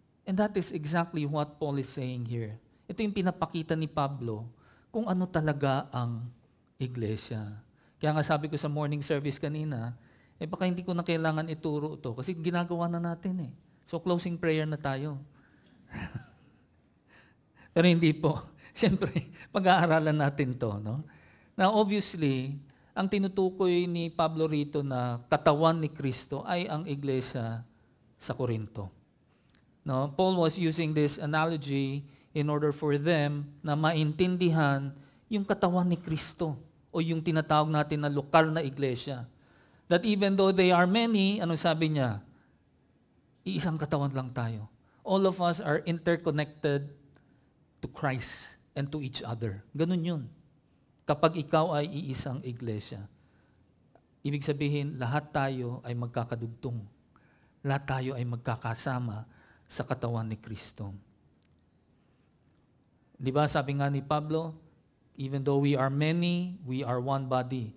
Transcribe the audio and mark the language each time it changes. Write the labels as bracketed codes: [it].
[en] And that is exactly what Paul is saying here. [tl] Ito yung pinapakita ni Pablo kung ano talaga ang iglesia. Kaya nga sabi ko sa morning service kanina, baka hindi ko na kailangan ituro ito kasi ginagawa na natin eh. So closing prayer na tayo. Pero hindi po. Siyempre, pag-aaralan natin to. No? [en] Now obviously, [tl] ang tinutukoy ni Pablo rito na katawan ni Kristo ay ang iglesia sa Corinto. No, [en] Paul was using this analogy in order for them [tl] na maintindihan yung katawan ni Kristo o yung tinatawag natin na lokal na iglesia. [en] That even though they are many, [tl] ano sabi niya? Iisang katawan lang tayo. [en] All of us are interconnected to Christ and to each other. [tl] Ganun yun. Kapag ikaw ay iisang iglesia. Ibig sabihin, lahat tayo ay magkakadugtong. Lahat tayo ay magkakasama sa katawan ni Kristo. Di ba sabi nga ni Pablo, [en] even though we are many, we are one body.